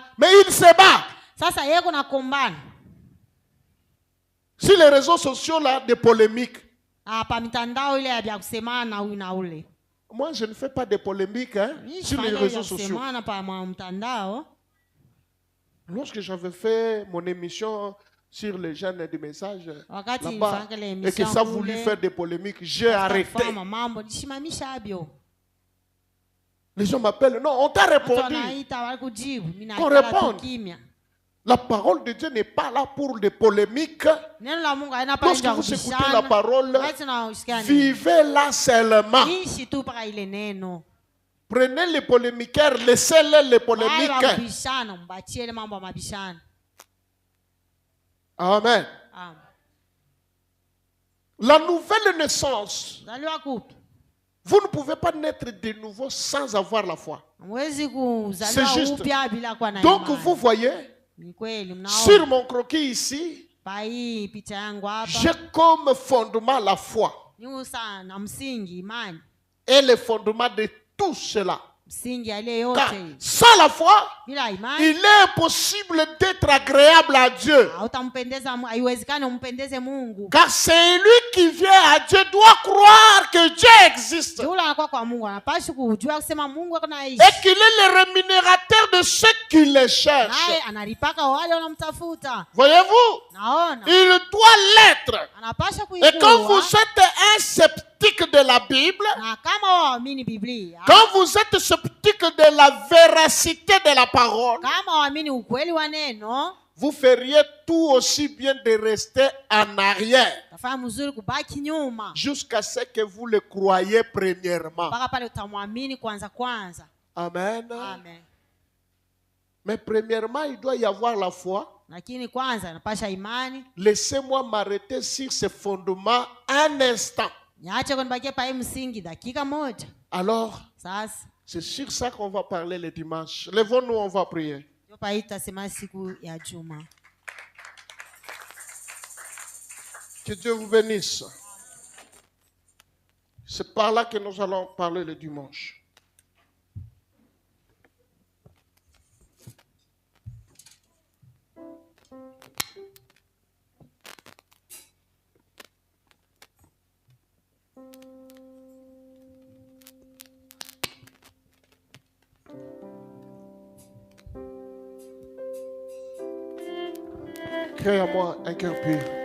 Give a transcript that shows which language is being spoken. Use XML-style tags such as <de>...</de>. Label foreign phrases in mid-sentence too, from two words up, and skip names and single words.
<fr>Mais il se bat.</fr> <sw>Sasa yeye kuna kombana.</sw> <fr>Sur les réseaux sociaux, là, des polémiques.</fr> <sw>Hapa mitandao ile ya kusemana na huyu na ule.</sw> <fr>Moi, je ne fais pas de polémiques hein,</fr> <sw>Mimi</sw> <fr>sur les</fr> <sw>sifanye</sw> <fr>réseaux</fr> <sw>ya</sw> <fr>sociaux.</fr> <sw>kusemana pa mtandao.</sw> <fr>Lorsque j'avais fait mon émission sur les jeunes du message,</fr> <sw>Wakati</sw> <fr>là-bas,</fr> <sw>nilifanya ile</sw> <fr>et que</fr> <sw>emission</sw> <fr>ça voulu</fr> <sw>kule,</sw> <fr>faire des polémiques, j'ai arrêté.</fr> <sw>kufanya mambo nishimamisha abyo.</sw> <fr>Les gens m'appellent, non, on t'a</fr> <sw>Watu</sw> <fr>répondu.</fr> <sw>wanaita wale kujibu, mimi</sw> <fr>Qu'on</fr> <sw>naikala</sw> <fr>réponde.</fr> <sw>tu kimya.</sw> <fr>La parole de Dieu n'est pas là pour des polémiques.</fr> <sw>Neno la Mungu haina pale</sw> <fr>Lorsque</fr> <sw>nje ya</sw> <fr>vous écoutez</fr> <sw>kubishana.</sw> <fr>la parole,</fr> <sw>Wakati unasikia nini?</sw> <fr>vivez là seulement.</fr> <sw>Ishi tu paka ile neno.</sw> <fr>Prenez les polémiquaires, laissez-les les</fr> <sw>Hayi</sw> <fr>polémiques.</fr> <sw>mabishano mbachiele mambo ya mabishano.</sw> <fr>Amen.</fr> <sw>Amen.</sw> <fr>La nouvelle naissance,</fr> <sw>Zaliwa kupi?</sw> <fr>vous ne pouvez pas naître de nouveau sans avoir la foi.</fr> <sw>Hamwezi</sw> <fr>C'est</fr> <sw>kuzaliwa</sw> <fr>juste.</fr> <sw>upya bila kuwa na</sw> <fr>Donc</fr> <sw>imani.</sw> <fr>vous voyez,</fr> <sw>Ni kweli</sw> <fr>sur</fr> <sw>mnaona</sw> <fr>mon croquis ici,</fr> <sw>pa hii picha yangu hapa</sw> <fr>j'ai comme fondement la foi.</fr> <sw>ni sana msingi imani,</sw> <fr>Et le fondement de tout cela.</fr> <sw>msingi aliye</sw> <fr>Car</fr> <sw>yote.</sw> <fr>sans la foi,</fr> <sw>Bila imani</sw> <fr>il est impossible d'être agréable à Dieu.</fr> <sw>hautampendeza, haiwezekani umpendeze Mungu.</sw> <fr>Car c'est lui qui vient à Dieu doit croire que Dieu existe.</fr> <sw>Yule anakuwa kwa Mungu anapashi kujua kusema Mungu anaishi.</sw> <fr>Et qu'il est le rémunérateur de ceux qui le cherchent.</fr> <sw>Naye analipaka wale wanamtafuta.</sw> <fr>Voyez-vous?</fr> <sw>Naona</sw> <fr>Il doit l'être.</fr> <sw>anapasha</sw> <fr>Et quand</fr> <sw>kuijua.</sw> <fr>vous êtes un sceptique de la Bible,</fr> <sw>Na kama waamini Biblia,</sw> <fr>quand vous êtes sceptique de la véracité de la parole,</fr> <sw>kama waamini ukweli wa neno,</sw> <fr>vous feriez tout aussi bien de rester en arrière</fr> <sw>tafanya mzuri kubaki nyuma</sw> <fr>jusqu'à ce que vous le croyez premièrement.</fr> <sw>mpaka pale utamwamini kwanza.</sw> <fr>Amen.</fr> <sw>Amen.</sw> <fr>Mais premièrement, il doit y avoir la foi.</fr> <sw>Lakini kwanza napasha imani.</sw> <fr>Laissez-moi m'arrêter sur ce fondement un instant.</fr> <sw>Niache kunibakie pa hii msingi dakika moja.</sw> <fr>Alors,</fr> <sw>Sasa</sw> <fr>c'est sur ça qu'on va parler le dimanche. Levons-nous, on va prier.</fr> <sw>ndio pa hii tutasema siku ya Juma.</sw> <fr>Que Dieu vous bénisse. C'est par là que nous allons parler le dimanche. Crée à moi un cœur pur.</fr>